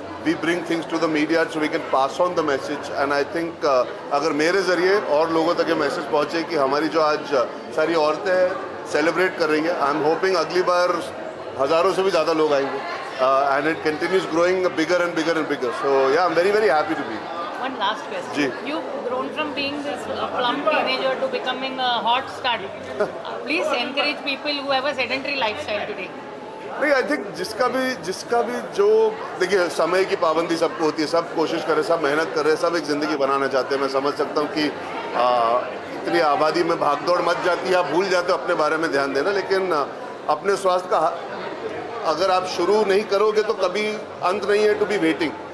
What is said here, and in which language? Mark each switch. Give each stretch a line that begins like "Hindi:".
English: We bring things to the media so we can pass on the message, and I think अगर मेरे ज़रिए और लोगों तक ये मैसेज पहुँचे कि हमारी जो आज सारी औरतें सेलिब्रेट कर रही हैं, आई एम होपिंग अगली बार हज़ारों से भी ज़्यादा लोग आएंगे, and it continues growing bigger and bigger and bigger. So yeah, I'm very happy to be here. One last question.
Hindi: Ji.
English: You've grown from being this plump teenager to becoming a hot stud. Please encourage people who have a sedentary lifestyle today.
Hindi: नहीं, I think जिसका भी जो देखिए समय की पाबंदी सबको होती है, सब कोशिश कर रहे, सब मेहनत कर रहे, सब एक ज़िंदगी बनाना चाहते हैं। मैं समझ सकता हूँ कि इतनी आबादी में भागदौड़ मच जाती है, आप भूल जाते हो अपने बारे में ध्यान देना, लेकिन अपने स्वास्थ्य का अगर आप शुरू नहीं करोगे तो कभी अंत नहीं है टू बी वेटिंग।